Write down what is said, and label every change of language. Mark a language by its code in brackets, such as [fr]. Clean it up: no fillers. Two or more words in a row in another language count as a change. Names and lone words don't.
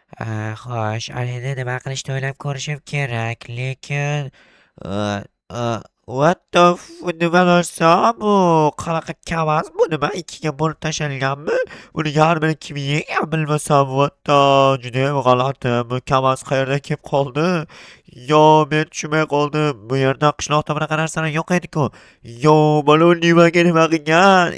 [uz] Xo'sh, endi nima qilishni o'ylab ko'rishim kerak, lekin a a [en] what the [uz] nima narsa bu? Qanaqa KAMAZ bu nima? Ikkiga bo'lib tashlanganmi? Buni yarmini kim yegan bilmasam, judayam g'alati. Bu KAMAZ qayerdan kelib qoldi? Yo, men tushunmay qoldim. Bu yerda qishloqda bunaqa narsalar yo'q edi-ku. Yo, mana u nimaga nima qilgan?